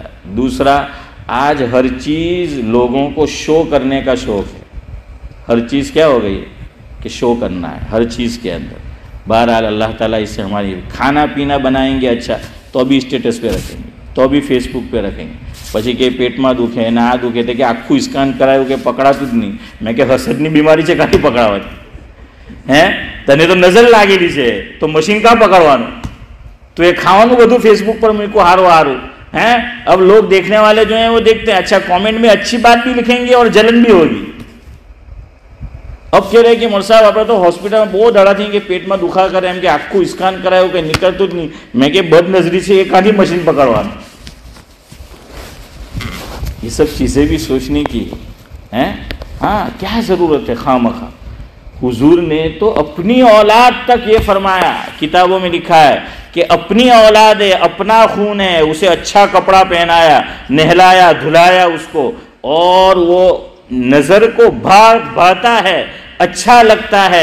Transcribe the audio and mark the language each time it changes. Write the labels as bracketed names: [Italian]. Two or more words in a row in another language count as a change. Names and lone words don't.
[Urdu] دوسرا، آج ہر چیز لوگوں کو شو کرنے کا شوق ہے. ہر چیز کیا ہو گئی ہے کہ شو کرنا ہے ہر چیز کے اندر. بہرحال اللہ تعالیٰ اس سے ہماری کھانا پینا بنائیں گے اچھا تو بھی اسٹیٹس پہ رکھیں گے، تو بھی فیس بک پہ رکھیں گے. [Gujarati] પછી કે પેટમાં દુખે ના આ દુખે તો કે આખું સ્કાન કરાયું કે પકડાતું જ નહીં. મેં કે હસદની બીમારી છે કાંથી પકડાવવાની? હે તને તો નજર લાગેલી છે તો મશીન કાં પકડવાનું? તો એ ખાવાનું બધું ફેસબુક પર મૂકો હારું. [Urdu] ہیں اب لوگ دیکھنے والے جو ہیں وہ دیکھتے ہیں، اچھا کامنٹ میں اچھی بات بھی لکھیں گے اور جلن بھی ہوگی. اب کہہ رہے کہ مول صاحب [Gujarati] આપણે તો હોસ્પિટલમાં બહુ દાડા થઈ કે પેટમાં દુખા કરે એમ કે આખું સ્કાન કરાયું કે નીકળતું જ નહીં. મેં કે બદનજરી છે એ કાંથી મશીન પકડવાનું? [Urdu] یہ سب چیزیں بھی سوچنے کی ہیں. ہاں کیا ضرورت ہے خواہ حضور نے تو اپنی اولاد تک یہ فرمایا، کتابوں میں لکھا ہے کہ اپنی اولاد ہے، اپنا خون ہے، اسے اچھا کپڑا پہنایا، نہلایا دھلایا اس کو، اور وہ نظر کو بھاتا ہے، اچھا لگتا ہے.